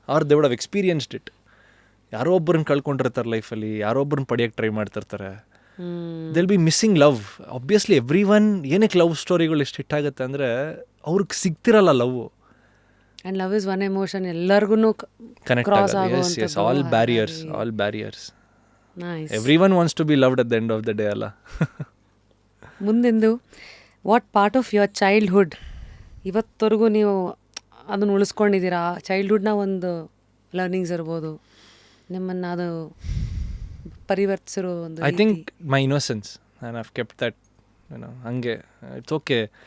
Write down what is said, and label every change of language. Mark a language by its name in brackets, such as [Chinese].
[English] They would have experienced it. [Kannada] ಯಾರೋ ಒಬ್ಬರನ್ನ ಕಳ್ಕೊಂಡಿರ್ತಾರೆ ಲೈಫಲ್ಲಿ, ಯಾರೋ ಒಬ್ಬರನ್ನ ಪಡೆಯಕ್ಕೆ ಟ್ರೈ ಮಾಡ್ತಿರ್ತಾರೆ. [English] They'll be missing love. [Kannada] Obviously every one. ಏನಕ್ಕೆ ಲವ್ ಸ್ಟೋರಿಗಳು ಎಷ್ಟು ಹಿಟ್ ಆಗುತ್ತೆ ಅಂದರೆ ಅವ್ರಿಗೆ ಸಿಗ್ತಿರಲ್ಲ love. [English] And love is one emotion. ಎಲ್ಲರಿಗೂ [Kannada] connect ಆಗುತ್ತೆ. [English] Yes, all barriers. Nice. Everyone wants to be loved at the end of the day ಅಲ್ಲ. ಮುಂದಿಂದು what part of your childhood [Kannada] ಇವತ್ತವರೆಗೂ ನೀವು ಅದನ್ನು ಉಳಿಸ್ಕೊಂಡಿದ್ದೀರಾ? ಚೈಲ್ಡ್ಹುಡ್ನ ಒಂದು ಲರ್ನಿಂಗ್ಸ್ ಇರ್ಬೋದು, ನಿಮ್ಮನ್ನು ಅದು ಪರಿವರ್ತಿಸಿರೋ ಒಂದು. [English] I think my innocence and I've kept that. ಹಂಗೆ it's okay.